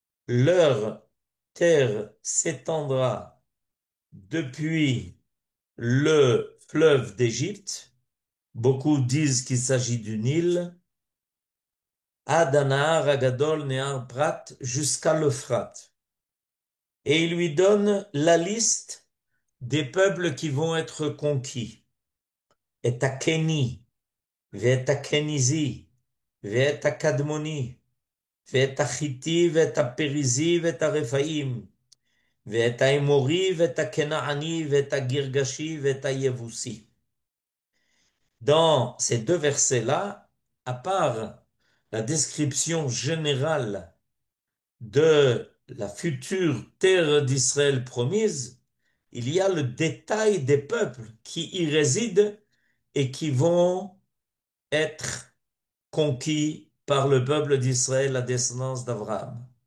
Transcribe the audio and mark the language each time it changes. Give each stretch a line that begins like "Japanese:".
French: Leur terre s'étendra depuis le fleuve d'Égypte. Beaucoup disent qu'il s'agit du Nil.
Hebrew: Adanahar Agadol Nehar Prat
French: jusqu'à l'Euphrate. Et il lui donne la liste des peuples qui vont être conquis. Et à
Hebrew: Kéni, ואת הקניזי, ואת הקדמוני, ואת החיטי, ואת הפריזי, ואת הרפאים, ואת האמורי, ואת הכנעני, ואת הגרגשי, ואת היבוסי.
French: Dans ces deux versets-là, à part la description générale de la future terre d'Israël promise, il y a le détail des peuples qui y résident et qui vont être conquis par le peuple d'Israël, la descendance d'Abraham.